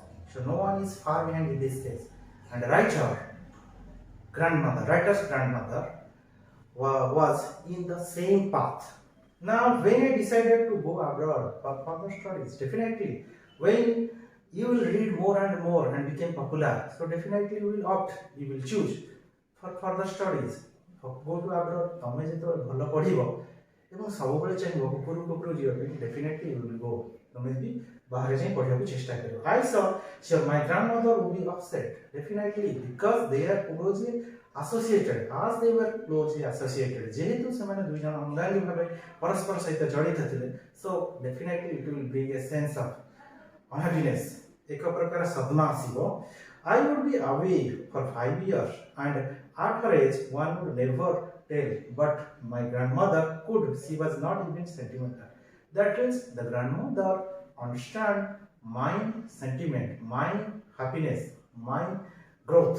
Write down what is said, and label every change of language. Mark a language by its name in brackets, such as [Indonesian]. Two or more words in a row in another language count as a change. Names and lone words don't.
[English] So no one is far behind in this case. And writer's grandmother was in the same path. Now, when I decided to go abroad for further studies, definitely, when you will read more and more and become popular, so definitely you will opt, you will choose for further studies. Go to abroad, [Odia] ତମେ ଯେତେବେଳେ ଭଲ ପଢିବ ଏବଂ ସବୁବେଳେ ଚାହିଁବ ଉପରକୁ ଯିବା ପାଇଁ, [English] definitely you will go. [Odia] ତମେ ବି ବାହାରେ ଯାଇ ପଢିବାକୁ ଚେଷ୍ଟା କରିବ. [English] I saw my grandmother would be upset, definitely, because they are closely associated. As they were closely associated, [Odia] ଯେହେତୁ ସେମାନେ ଦୁଇ ଜଣ ଅଙ୍ଗାଙ୍ଗୀ ଭାବେ ପରସ୍ପର ସହିତ ଜଡ଼ିତ ଥିଲେ, [English] so definitely it will bring a sense of unhappiness. [Odia] ଏକ ପ୍ରକାର ସଦ୍ମା ଆସିବ. [English] I would be away for 5 years, and at her age one would never tell, but my grandmother could. She was not even sentimental. That means the grandmother understand my sentiment, my happiness, my growth.